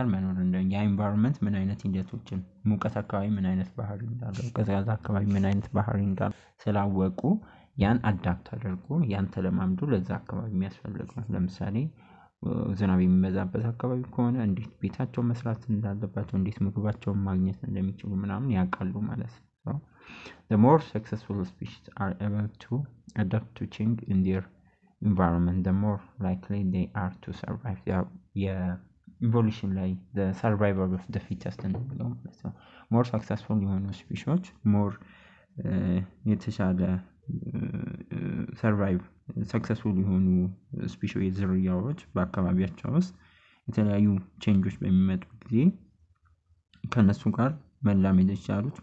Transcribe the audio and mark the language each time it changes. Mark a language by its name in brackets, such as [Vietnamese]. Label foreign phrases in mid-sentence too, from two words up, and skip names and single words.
[Amharic] መኖር ያ ኢንቫይሮንመንት ምን አይነት ሂደቶችን፣ ሙቀት አካባቢ ምን አይነት ባህሪ እንዳለው፣ ቀዝቃዛ አካባቢ ምን አይነት ባህሪ እንዳለው ስላወቁ ያን አዳፕት አድርጎ ያን ተለማምዶ ለዛ አካባቢ የሚያስፈልገው፣ ለምሳሌ ዝናብ የሚበዛበት አካባቢ ከሆነ እንዴት ቤታቸውን መስራት እንዳለባቸው፣ እንዴት ምግባቸውን ማግኘት እንደሚችሉ ምናምን ያውቃሉ ማለት ነው። [English] The more successful species are able to adapt to change in their environment, the more likely they are to survive. [Amharic] የኢቮሉሽን ላይ [English] the survival of the fittest [Amharic] ነው ማለት ነው። [English] more successful [Amharic] የሆኑ ስፒሾች more የተሻለ [English] survive successful [Amharic] የሆኑ ስፒሺስ ዝርያዎች በአካባቢያቸው ውስጥ የተለያዩ ቼንጆች በሚመጡ ጊዜ ከነሱ ጋር መላመድ የቻሉት